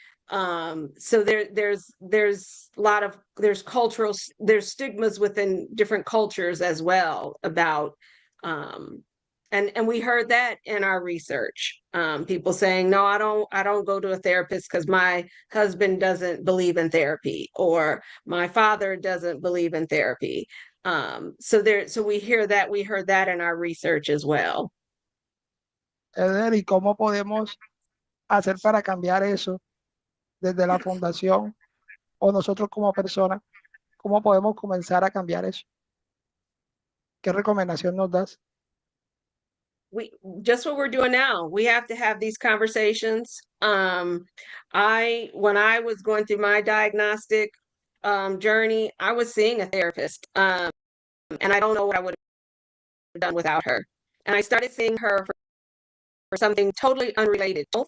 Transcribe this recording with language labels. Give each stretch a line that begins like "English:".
English: So there's a lot of there's stigmas within different cultures as well about and we heard that in our research. People saying, no, I don't go to a therapist because my husband doesn't believe in therapy, or my father doesn't believe in therapy. So we heard that in our research as well.
Spanish: Eder, ¿y cómo podemos hacer para cambiar eso desde la fundación o nosotros como personas? ¿Cómo podemos comenzar a cambiar eso? ¿Qué recomendación nos das?
English: Just what we're doing now. We have to have these conversations. When I was going through my diagnostic journey, I was seeing a therapist, and I don't know what I would have done without her. And I started seeing her for something totally unrelated.